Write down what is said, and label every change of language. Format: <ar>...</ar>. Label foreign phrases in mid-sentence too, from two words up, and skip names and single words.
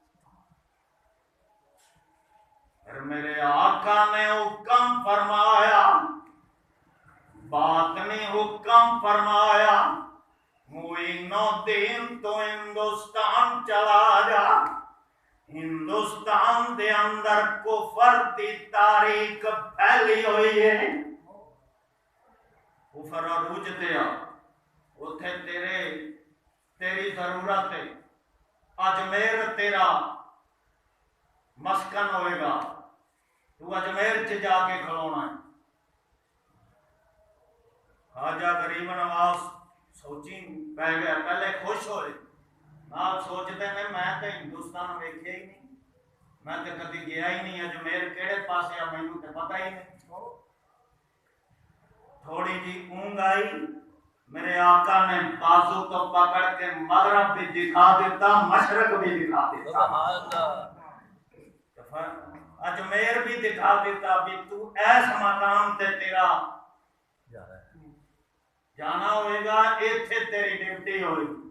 <ur>پھر میرے آقا نے حکم فرمایا بات نے حکم فرمایا معین الدین تو ہندوستان چلا جا.</ur> <pa>ہندوستان دے اندر کفر دی تاریخ پھیلی ہوئی ہے. کفر عروج تے اتھے تیری ضرورت ہے. اجمیر تیرا مسکن ہوئے گا. تو اجمیر چ جا کے کھلونا ہے. خواجہ غریب نواز سوچی پہ گیا. پہلے خوش ہوئے نال سوچتے ہیں میں تے ہندوستان ویکھیا ہی نہیں میں تے کدی گیا ہی نہیں. اجمیر کیڑے پاسے آ مینوں تے پتہ ہی نہیں. تھوڑی جی اونگ آئی میرے آقا نے بازو کو پکڑ کے مغرب بھی دکھا دیتا مشرق بھی دکھا دیتا اجمیر بھی دکھا دیتا بھی تو ایس مقام تے تیرا جانا ہوئے گا ایتھے تیری ڈیوٹی ہوئی.</pa>